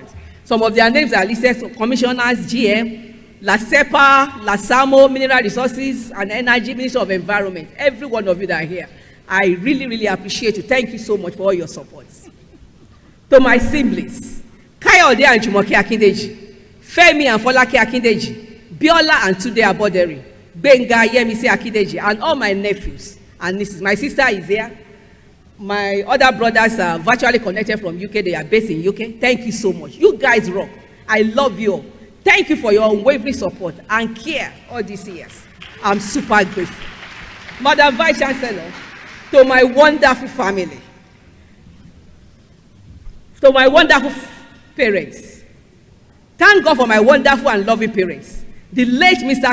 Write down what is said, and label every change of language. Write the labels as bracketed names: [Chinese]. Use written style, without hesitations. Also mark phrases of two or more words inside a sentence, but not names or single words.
[English] Some of their names are listed: so commissioners, GM, LASEPA, LASAMO, Mineral Resources and Energy, Ministry of Environment. Every one of you that are here, I really, really appreciate you. Thank you so much for all your support. To my siblings, Kayode and Jumoke Akindeji, Femi and Folake Akindeji, Biola and Tunde Aboderi, Benga Yemisi Akindeji, and all my nephews and nieces. My sister is here. My other brothers are virtually connected from UK. They are based in UK. Thank you so much. You guys rock. I love you all. Thank you for your unwavering support and care all these years. I'm super grateful. Madam Vice Chancellor, to my wonderful family, to my wonderful parents, thank God for my wonderful and loving parents, the late Mr.